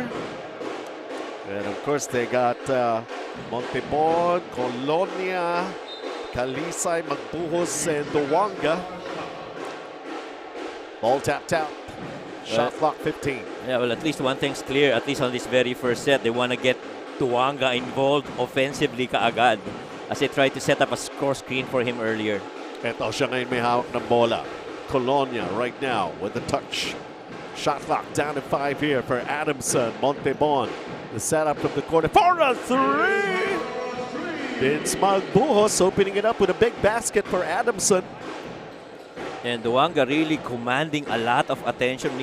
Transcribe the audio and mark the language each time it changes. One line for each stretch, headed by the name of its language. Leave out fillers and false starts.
English: And of course, they got Montebon, Colonia, Kalisay, Magbuhos, and Duwanga. Ball tapped out. Shot clock 15. Yeah, well, at least one thing's clear, at least on this very first set, they want to get Tuanga involved offensively kaagad as they try to set up a score screen for him earlier.
Filipino: Ito siya ngayon may hawak ng bola.
English: Colonia right now with the touch. Shot clock down to 5 here for Adamson. Montebon. The setup from the corner for a 3. Vince Magbuhos opening it up with a big basket for Adamson. And Duwanga really commanding a lot of attention.